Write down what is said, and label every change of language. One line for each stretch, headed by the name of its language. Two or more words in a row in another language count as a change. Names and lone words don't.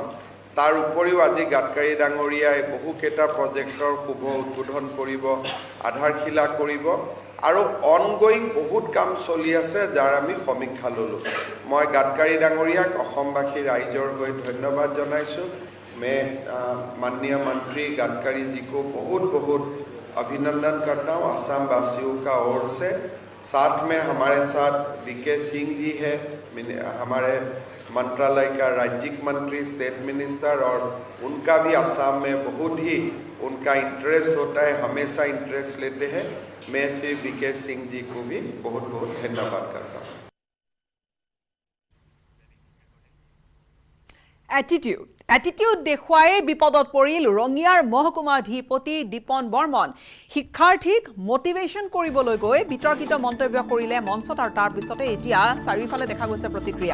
Assamese: তাৰ উপৰিও আজি গাডকাৰী ডাঙৰীয়াই বহুকেইটা প্ৰজেক্টৰ শুভ উদ্বোধন কৰিব, আধাৰশিলা কৰিব আৰু অনগোয়িং বহুত কাম চলি আছে যাৰ আমি সমীক্ষা ল'লোঁ। মই গাডকাৰী ডাঙৰীয়াক অসমবাসী ৰাইজৰ হৈ ধন্যবাদ জনাইছোঁ।
Hindi: मैं माननीय मंत्री गडकरी जी को बहुत बहुत अभिनंदन करता हूँ असम वासियों का ओर से। साथ में हमारे साथ VK सिंह जी है, हमारे मंत्रालय का राज्यिक मंत्री,
English: state minister,
Hindi: और उनका भी असम में बहुत ही उनका इंटरेस्ट होता है, हमेशा इंटरेस्ट लेते हैं। मैं श्री VK सिंह जी को भी बहुत बहुत धन्यवाद करता हूँ।
Assamese: এটিটিউড দেখুৱাই বিপদত পৰিল ৰঙিয়াৰ মহকুমাধিপতি দীপন বৰ্মন। শিক্ষাৰ্থীক মটিভেশ্যন কৰিবলৈ গৈ বিতৰ্কিত মন্তব্য কৰিলে মঞ্চত আৰু তাৰ পিছতে এতিয়া চাৰিওফালে দেখা গৈছে প্ৰতিক্ৰিয়া।